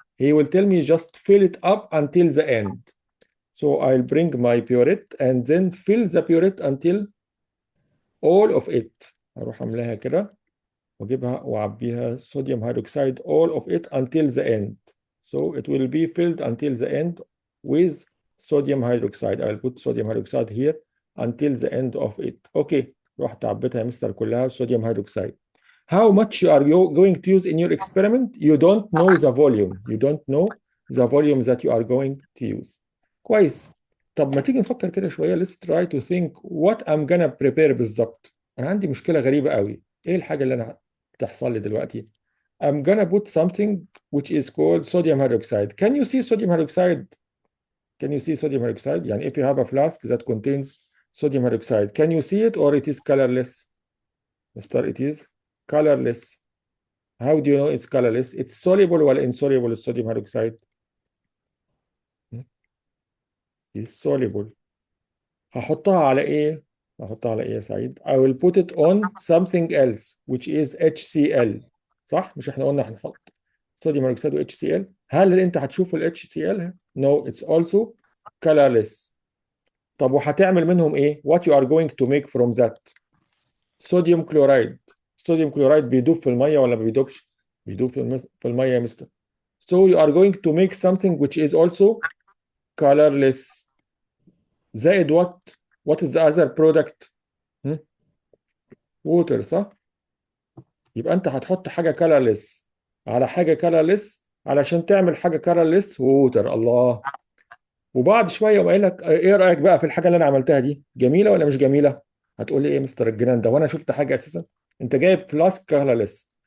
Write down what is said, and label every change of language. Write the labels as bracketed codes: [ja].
[en] He will tell me just fill it up until the end. So I'll bring my burette and then fill the burette until all of it. [ar] هروح املاها كده واجيبها واعبيها [en] sodium hydroxide all of it until the end. So it will be filled until the end with sodium hydroxide. I'll put sodium hydroxide here until the end of it. Okay. [ar] رحت عبيتها يا مستر كلها sodium hydroxide. [en] How much you are going to use in your experiment? You don't know the volume. You don't know the volume that you are going to use. [ar] كويس. طب ما تيجي نفكر كده شوية. [en] Let's try to think what I'm gonna prepare [ar] بالظبط. أنا عندي مشكلة غريبة قوي. إيه الحاجة اللي أنا تحصل لي دلوقتي؟ [en] I'm gonna put something which is called sodium hydroxide. Can you see sodium hydroxide? Can you see sodium hydroxide? [ar] يعني [en] if you have a flask that contains sodium hydroxide, can you see it or it is colorless? Mister, it is colorless. How do you know it's colorless? It's soluble or insoluble sodium hydroxide? It's soluble. [ar] هحطها على ايه؟ هحطها على ايه يا سعيد؟ [en] I will put it on something else which is HCl. [ar] صح؟ مش احنا قلنا هنحط صوديوم هيدروكسيد و HCl؟ هل انت هتشوف ال HCl؟ [en] No, it's also colorless. [ar] طب وهتعمل منهم ايه؟ [en] What you are going to make from that؟ [ar] صوديوم كلورايد. صوديوم كلورايد بيدوب في الميه ولا ما بيدوبش؟ بيدوب في الميه يا مستر. [en] So you are going to make something which is also colorless. [ar] زائد [en] what is the other product? [ar] water صح؟ يبقى انت هتحط حاجه colorless على حاجه colorless علشان تعمل حاجه colorless ووتر. الله. وبعد شويه يقوم قايل لك ايه رايك بقى في الحاجه اللي انا عملتها دي؟ جميله ولا مش جميله؟ هتقول لي ايه يا مستر الجنان ده وانا شفت حاجه اساسا؟ انت جايب فلاسك colorless